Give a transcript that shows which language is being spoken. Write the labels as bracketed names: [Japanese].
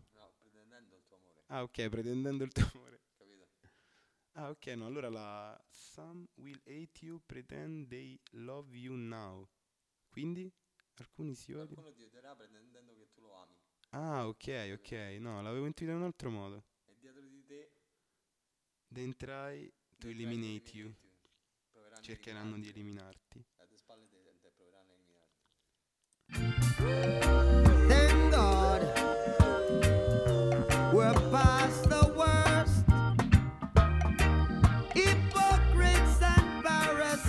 [Italian] No, pretendendo il tuo amore. Ah, ok, pretendendo il tuo amore. Capito. Ah, ok, no, allora la [English] some will hate you, pretend they love you now. [Italian] Quindi? Alcuni si odiano. Qualcuno ti odierà pretendendo che tu lo ami. Ah, ok, ok, no, l'avevo intuito in un altro modo. E dietro di te [English] then try to eliminate you. [Italian] Cercheranno di eliminarti. A tue spalle te, te proveranno a eliminarti. [English] Thank God. We're past the worst. Hypocrites and barons.